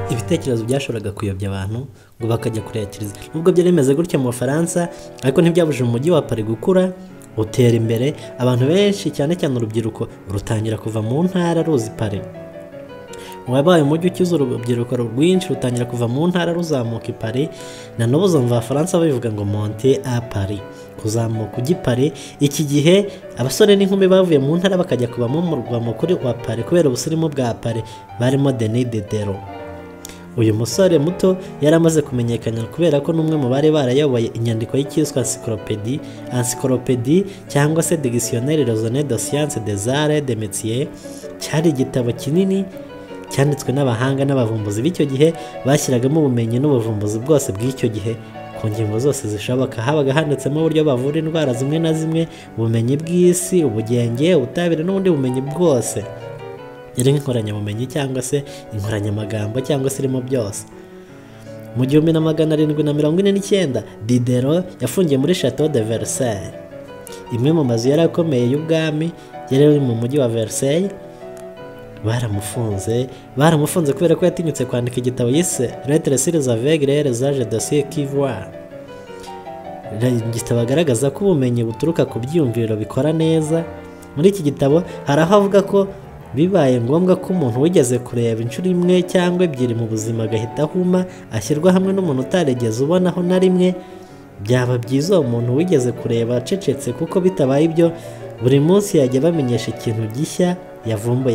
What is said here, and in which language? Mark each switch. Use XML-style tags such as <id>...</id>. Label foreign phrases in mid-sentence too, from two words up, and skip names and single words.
<rw>ibitekerezo byashoboraga kuyobya abantu ngo bakajya kureba kiliziya. Nubwo byari bimeze gutya mu Bufaransa, ariko ntibyabujije umujyi wa Paris gukura, utera imbere. Abantu benshi cyane cyane urubyiruko rutangira kuva mu ntara ruzi Paris. Wabaye umujyi ukiza urubyiruko rwinshi rutangira kuva mu ntara ruzamuka i Paris. Na n'ubu uzumva Abafaransa babivuga ngo</rw> <fr>monter à Paris,</fr> <rw>kuzamuka ujya i Paris. Iki gihe abasore n'inkumi bavuye mu ntara bakajya kuba mu murwa mukuru wa Paris kubera ubusirimu bwa Paris, barimo Denis Diderot. Uyu musore muto yari amaze kumenyekana kubera ko n'umwe mu bari barayoboye inyandiko y'ikiswa encyclopédie cyangwa se</rw> <fr>dictionnaire raisonné de sciences des arts et des métiers.</fr> <rw>Cyari igitabo kinini cyanditswe n'abahanga n'abavumbuzi b'icyo gihe bashyiragamo ubumenyi n'ubuvumbuzi bwose bw'icyo gihe ku ngingo zose zishoboka. Habaga handitsemo uburyo bavura indwara zimwe na zimwe, ubumenyi bw'isi, ubugenge, ubutabire n'ubundi bumenyi bwose. Yari nk'inkoranyabumenyi cyangwa se inkoranyamagambo cyangwa se irimo byose. Mu 1749 Diderot yafungiye muri Château de Versailles, imwe mu mazu yari akomeye y'ubwami yari mu mujyi wa Versailles. Baramufunze kubera ko yatinyutse kwandika igitabo yise Lettres sur les aveugles et les âges de ceux qui voient. Igitabo agaragaza ko ubumenyi buturuka ku byiyumviro bikora neza. Muri iki gitabo hari aho avuga ko bibaye ngombwa ko umuntu wigeze kureba inshuro imwe cyangwa ebyiri mu buzima agahita ahuma, ashyirwa hamwe n'umuntu utarigeze ubonaho na rimwe, byaba byiza uwo muntu wigeze kureba acecetse, kuko bitabaye ibyo buri munsi yajya bamenyesha ikintu gishya yavumbuye.</rw>